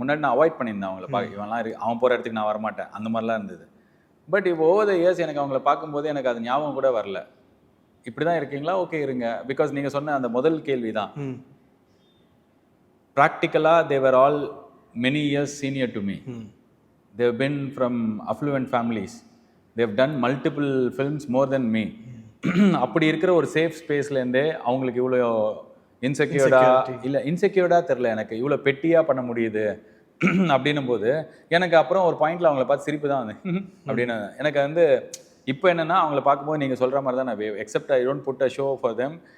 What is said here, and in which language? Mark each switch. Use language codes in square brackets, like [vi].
[ta] முன்னாடி நான் அவாய்ட் பண்ணியிருந்தேன் அவங்கள இவன்லாம் அவன் போகிற இடத்துக்கு நான் வரமாட்டேன், அந்த மாதிரிலாம் இருந்தது. பட் இப்போ ஓவர் த இயர்ஸ் எனக்கு அவங்கள பார்க்கும்போது எனக்கு அது ஞாபகம் கூட வரல. இப்படி தான் இருக்கீங்களா, ஓகே இருங்க. பிகாஸ் நீங்கள் சொன்ன அந்த முதல் கேள்வி தான், ப்ராக்டிக்கலாக [en] they were all many years senior to me. They have been from affluent families. They have done multiple films more than me. [ta] அப்படி இருக்கிற ஒரு சேஃப் ஸ்பேஸ்லேருந்தே அவங்களுக்கு இவ்வளோ இன்செக்யூர்டாக தெரில, எனக்கு இவ்வளோ பெட்டியாக பண்ண முடியுது அப்படின்னும் போது எனக்கு அப்புறம் ஒரு பாயிண்டில் அவங்கள பார்த்து சிரிப்பு தான் வந்து அப்படின்னு. எனக்கு வந்து இப்போ என்னென்னா அவங்கள பார்க்கும்போது நீங்கள் சொல்கிற மாதிரி தான் நான் accept [en] I don't put a show for them.